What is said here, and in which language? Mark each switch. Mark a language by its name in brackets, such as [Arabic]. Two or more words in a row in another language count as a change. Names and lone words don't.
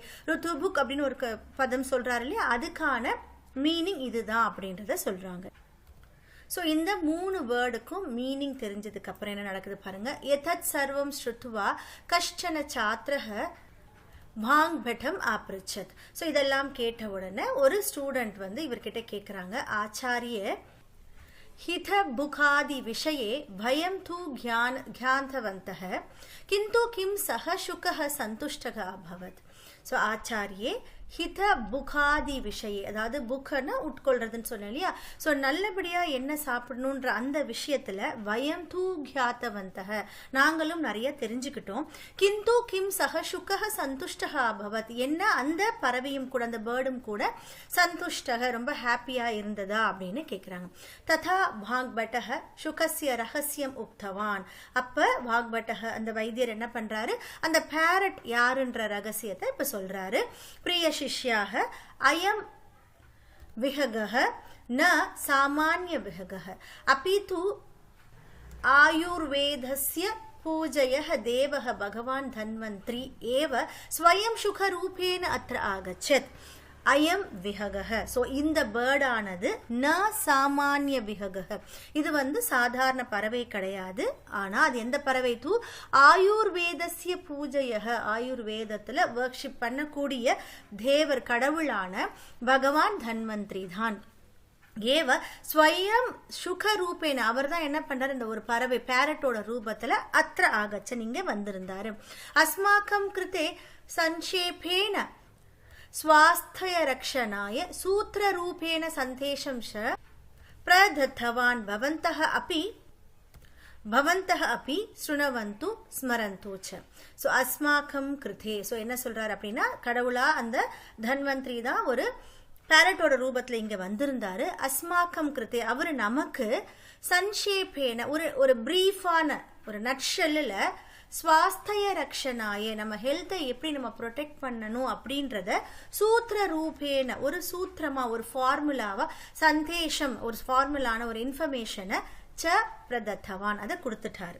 [Tamil] ருதுபுக் அப்படின்னு ஒரு பதம் சொல்றாரு இல்லையா, அதுக்கான மீனிங் இதுதான் அப்படின்றத சொல்றாங்க. ஸோ இந்த 3 வேர்டுக்கும் மீனிங் தெரிஞ்சதுக்கு அப்புறம் என்ன நடக்குது பாருங்க. [Sanskrit] एतत् सर्वं श्रुत्वा कष्टन छात्रः बाङ् पट्टम् आपृच्छत्. [Tamil] ஸோ இதெல்லாம் கேட்ட உடனே ஒரு ஸ்டூடெண்ட் இவர்கிட்ட கேட்குறாங்க, [Sanskrit] ஆச்சாரிய हित बुखादि विषये भयं तु ज्ञातवन्तः किन्तु किं सः शुकः सन्तुष्टः अभवत्. [Tamil] ஸோ [Sanskrit] आचार्ये हित भुकादि विषय, [Tamil] அதாவது புக்கன்னா உட்கொள்றதுன்னு சொன்னேன் இல்லையா. ஸோ நல்லபடியா என்ன சாப்பிடணுன்ற அந்த விஷயத்துல [Sanskrit] वयं तु ज्ञातवन्तः, [Tamil] நாங்களும் நிறைய தெரிஞ்சுக்கிட்டோம். [Sanskrit] किन्तु किं सः शुकः सन्तुष्टः अभवत्, [Tamil] என்ன அந்த பறவையும் கூட அந்த பேர்டும் கூட சந்துஷ்டக ரொம்ப ஹாப்பியா இருந்ததா அப்படின்னு கேட்குறாங்க. [Sanskrit] ततः वाग्भटः शुकस्य रहस्यम् उक्तवान्. [Tamil] அப்ப வாக்பட்டக அந்த வைத்தியர் என்ன பண்றாரு, அந்த பேரட் யாருன்ற ரகசியத்தை இப்ப சொல்றாரு. [Sanskrit] பிரிய शिष्याः अयं विहगः न सामान्य विहगः अपितु आयुर्वेदस्य पूजयः देवः भगवान् धन्वन्त्री एव स्वयं सुखरूपेण अत्र आगच्छत्. अयं विहगः. [Tamil] ஸோ இந்த பேர்டானது [Sanskrit] न सामान्य विहगः, [Tamil] இது சாதாரண பறவை கிடையாது. ஆனால் அது எந்த பறவை, [Sanskrit] तु आयुर्वेदस्य पूज्यः, [Tamil] ஆயுர்வேதத்தில் வர்க்ஷிப் பண்ணக்கூடிய தேவர் கடவுளான பகவான் தன்வந்திரி தான். [Sanskrit] एव स्वयं शुक रूपेण, [Tamil] அவர் தான் என்ன பண்றாரு, இந்த ஒரு பறவை பேரட்டோட ரூபத்துல [Sanskrit] अत्र आगच्छत् [Tamil] இங்க வந்திருந்தாரு. [Sanskrit] अस्माकं कृते संक्षेपेण स्वास्थ्य रक्षणाय सूत्र रूपेण संदेशं च प्रदत्तवान्. भवन्तः अपि शृण्वन्तु स्मरन्तु च. [Tamil] ஸோ [Sanskrit] अस्माकं कृते, [Tamil] ஸோ என்ன சொல்றாரு அப்படின்னா, கடவுளா அந்த தன்வந்திரி தான் ஒரு பேரட்டோட ரூபத்துல இங்க வந்திருந்தாரு. [Sanskrit] अस्माकं कृते, [Tamil] அவரு நமக்கு சன்ஷேபேன ஒரு பிரீஃபான ஒரு நட்ஷல்ல [Sanskrit] स्वास्थ्य रक्षणाय, [Tamil] நம்ம ஹெல்த்தை எப்படி நம்ம ப்ரொடெக்ட் பண்ணணும் அப்படின்றத [Sanskrit] सूत्र रूपेण, [Tamil] ஒரு சூத்திரமா ஒரு ஃபார்முலாவா, சந்தேஷம் ஒரு ஃபார்முலான ஒரு இன்ஃபர்மேஷனை [Sanskrit] च प्रदत्तवान् [Tamil] அதை கொடுத்துட்டாரு.